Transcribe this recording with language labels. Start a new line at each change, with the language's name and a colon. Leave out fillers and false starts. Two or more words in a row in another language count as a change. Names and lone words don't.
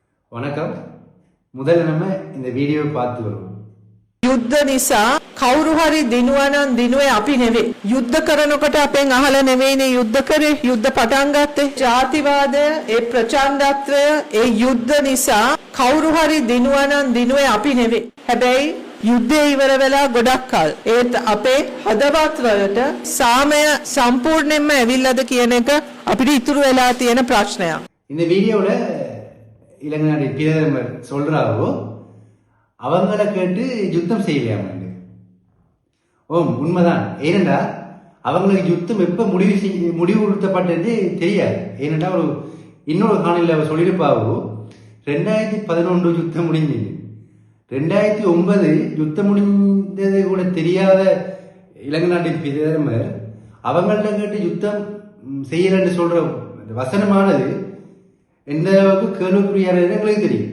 Tamil: வணக்கம். முதல்ல நம்ம இந்த வீடியோ பார்த்து வருவோம்.
Sinhala: යුද්ධ නිසා කවුරු හරි දිනුවා නම් දිනුවේ අපි නෙවෙයි. යුද්ධ කරනකොට අපෙන් අහලා නෙවෙයිනේ යුද්ධ කරේ. යුද්ධ පටන් ගත්තේ. ජාතිවාදය, ඒ ප්‍රචණ්ඩත්වය, ඒ යුද්ධ නිසා කවුරු හරි දිනුවා නම් දිනුවේ අපි නෙවෙයි. හැබැයි යුද්ධය ඉවර වෙලා ගොඩක් කල්. ඒත් අපේ හදවත් වලට සාමය සම්පූර්ණයෙන්ම ඇවිල්ලාද කියන එක අපිට ඉතුරු වෙලා තියෙන ප්‍රශ්නයක්.
Tamil: இந்த வீடியோவில் இளைஞர் பிரதமர் சொல்றாவோ அவங்கள கேட்டு யுத்தம் செய்யலையாமண்டு. ஓம் உண்மைதான். ஏனென்றா அவங்களுக்கு யுத்தம் எப்ப முடிவுறுத்தப்பட்டது தெரியாது. ஏனென்றா ஒரு இன்னொரு காணொலியில் அவர் சொல்லியிருப்பாவோ 2011 யுத்தம் முடிஞ்சது, 2009 யுத்தம் முடிந்தது கூட தெரியாத இலங்கை நாட்டின் பிரதமர் அவங்கள்ட்ட கேட்டு யுத்தம் செய்யலன்னு சொல்ற வசனமானது எந்த அளவுக்கு கேள்விக்குறியான எங்களுக்கு தெரியும்.